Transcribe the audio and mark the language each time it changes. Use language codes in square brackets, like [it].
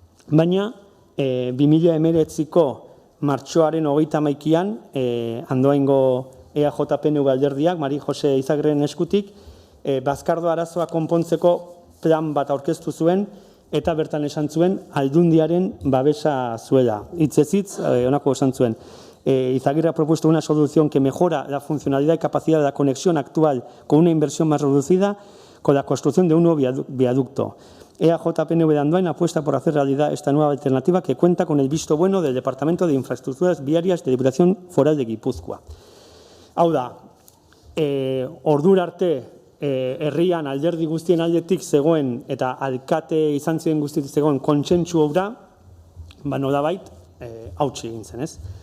[eu] Baina 2019ko martxoaren 31an Andoaingo EAJ-PNV alderdiak, Mari Jose Izagirren eskutik, Bazkardo arazoa konpontzeko plan bat aurkeztu zuen eta bertan esan zuen aldundiaren babesa zuela. Hitzez hitz, honako esan zuen. [es] Izagirre ha propuesto una solución que mejora la funcionalidad y capacidad de la conexión actual con una inversión más reducida con la construcción de un nuevo viaducto. EAJ-PNV de Andoain apuesta por hacer realidad esta nueva alternativa que cuenta con el visto bueno del Departamento de Infraestructuras Viarias de Diputación Foral de Guipúzcoa. [eu] Hau da, ordura arte herrian alderdi guztien aldetik zegoen eta alkate izan ziren guztietik zegoen kontsentsu obra, nolabait hautsi egin zen, ez?